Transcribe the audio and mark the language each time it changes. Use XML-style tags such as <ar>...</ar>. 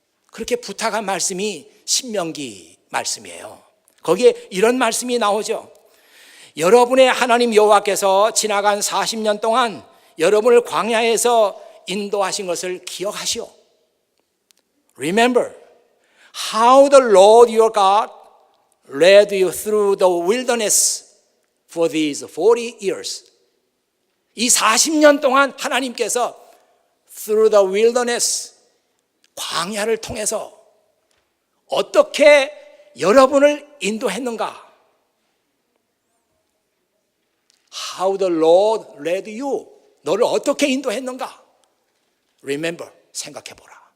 <ko>그렇게 부탁한 말씀이 신명기 말씀이에요. 거기에 이런 말씀이 나오죠. 여러분의 하나님 여호와께서 지나간 40년 동안 여러분을 광야에서 인도하신 것을 기억하시오.</ko> <en>Remember how the Lord your God led you through the wilderness for these 40 years.</en> <ko>이 40년 동안 하나님께서</ko> <en>through the wilderness,</en> <ko>광야를 통해서 어떻게 여러분을 인도했는가?</ko> <en>How the Lord led you.</en> <ko>너를 어떻게 인도했는가?</ko> <en>Remember,</en> <ko>생각해보라.</ko>